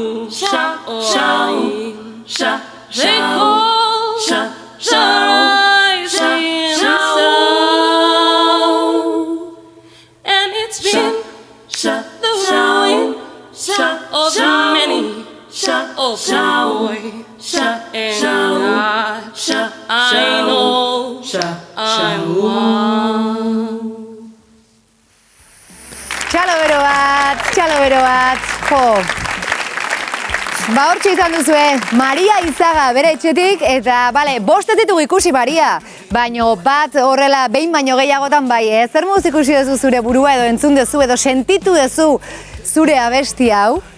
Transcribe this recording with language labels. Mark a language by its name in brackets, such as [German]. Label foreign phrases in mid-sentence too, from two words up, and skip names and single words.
[English] Orleans they call the Rising Sun, and it's been the ruin of many of the boys, and I know I'm one. [Basque] Txalo bero bat, jo. Ba hortxe izan duzue, Maria Izaga bere etxetik, eta, bale, bost ez ditugu ikusi Maria, baino bat horrela behin baino gehiagotan bai, zer moduz ikusi duzu zure burua edo entzun duzu edo sentitu duzu zure abesti hau?